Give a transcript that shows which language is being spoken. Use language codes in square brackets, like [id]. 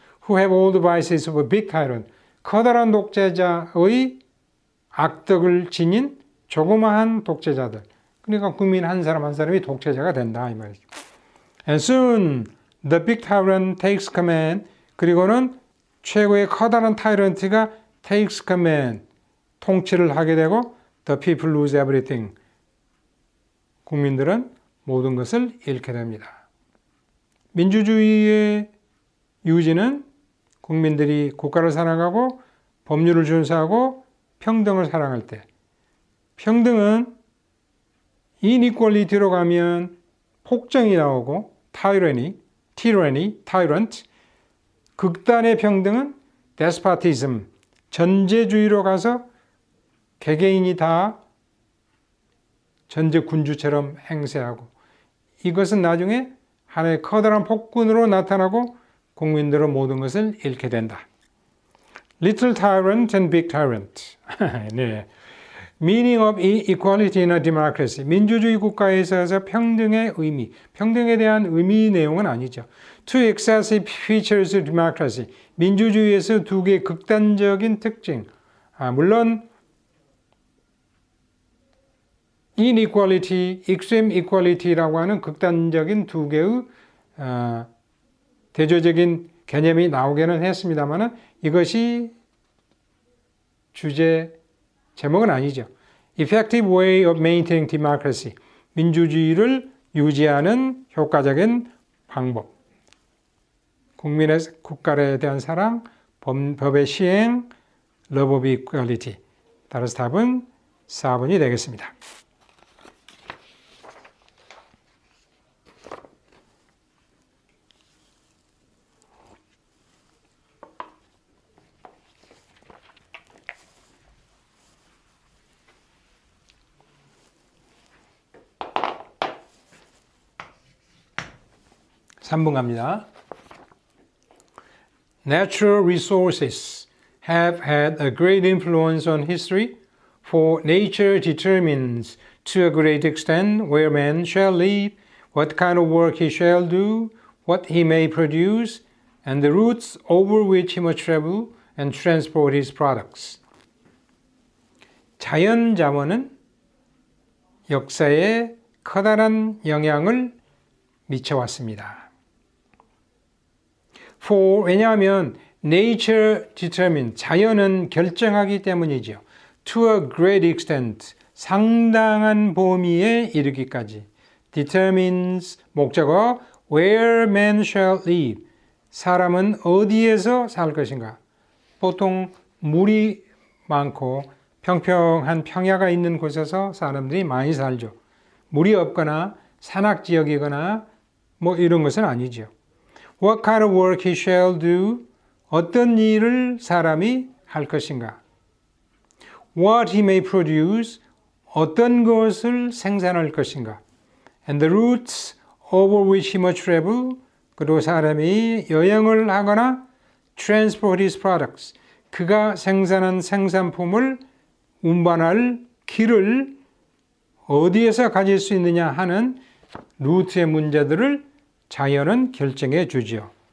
[en] Who have all the vices of a big tyrant. [ko] 커다란 독재자의 악덕을 지닌 조그마한 독재자들. 그러니까 국민 한 사람 한 사람이 독재자가 된다 이 말이죠. [en] And soon the big tyrant takes command. [ko] 그리고는 최고의 커다란 타이런트가 [en] takes command. [ko] 통치를 하게 되고 [en] the people lose everything. [ko] 국민들은 모든 것을 잃게 됩니다. 민주주의의 유지는 국민들이 국가를 사랑하고 법률을 준수하고 평등을 사랑할 때, 평등은 inequality로 가면 폭정이 나오고 tyranny, tyrant, 극단의 평등은 despotism, 전제주의로 가서 개개인이 다 전제군주처럼 행세하고, 이것은 나중에 하나의 커다란 폭군으로 나타나고 국민들은 모든 것을 잃게 된다. [en] Little tyrant and big tyrant. 네. Meaning of equality in a democracy. [ko] 민주주의 국가에 있어서 평등의 의미, 평등에 대한 의미 내용은 아니죠. [en] Two excessive features of democracy. [ko] 민주주의에서 두 개의 극단적인 특징. 물론 inequality, extreme equality라고 하는 극단적인 두 개의 대조적인 개념이 나오기는 했습니다만 이것이 주제 제목은 아니죠. [en] Effective way of maintaining democracy. [ko] 민주주의를 유지하는 효과적인 방법. 국민의 국가에 대한 사랑, 법의 시행, [en] love of equality. [ko] 따라서 답은 4번이 되겠습니다. (3번) 갑니다. [en] Natural resources have had a great influence on history, for nature determines to a great extent where man shall live, what kind of work he shall do, what he may produce, and the routes over which he must travel and transport his products. [ko] 자연 자원은 역사에 커다란 영향을 미쳐왔습니다. For, 왜냐하면 [en] nature determines, [ko] 자연은 결정하기 때문이죠. [en] To a great extent, [ko] 상당한 범위에 이르기까지. [en] Determines, [ko] 목적어, [en] where man shall live, [ko] 사람은 어디에서 살 것인가. 보통 물이 많고 평평한 평야가 있는 곳에서 사람들이 많이 살죠. 물이 없거나 산악지역이거나 뭐 이런 것은 아니죠. [en] What kind of work he shall do, [ko] 어떤 일을 사람이 할 것인가. [en] What he may produce, [ko] 어떤 것을 생산할 것인가. [en] And the routes over which he must travel, [ko] 그리고 사람이 여행을 하거나 [en] transport his products, [ko] 그가 생산한 생산품을 운반할 길을 어디에서 가질 수 있느냐 하는 루트의 문제들을 자연은 결정해 주죠.